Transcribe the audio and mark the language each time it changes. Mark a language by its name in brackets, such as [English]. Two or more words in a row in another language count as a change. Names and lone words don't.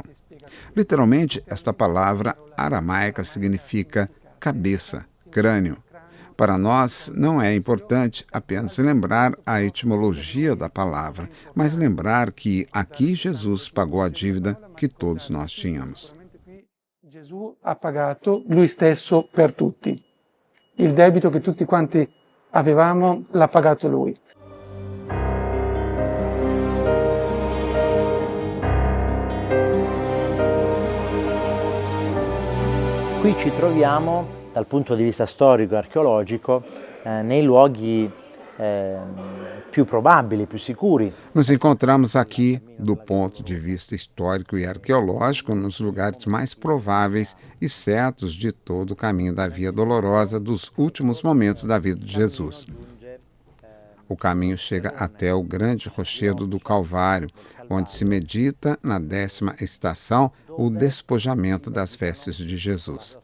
[Portuguese] Literalmente, esta palavra aramaica significa cabeça, crânio. Para nós, não é importante apenas lembrar a etimologia da palavra, mas lembrar que aqui Jesus pagou a dívida que todos nós tínhamos. [Italian] Gesù ha pagato lui stesso per tutti. Il debito che tutti quanti avevamo l'ha pagato lui. Qui ci troviamo, dal punto di vista storico e archeologico, nei luoghi più probabili, più sicuri. [Portuguese] Nos encontramos aqui, do ponto de vista histórico e arqueológico, nos lugares mais prováveis e certos de todo o caminho da Via Dolorosa dos últimos momentos da vida de Jesus. O caminho chega até o grande rochedo do Calvário, onde se medita, na 10ª estação, o despojamento das vestes de Jesus.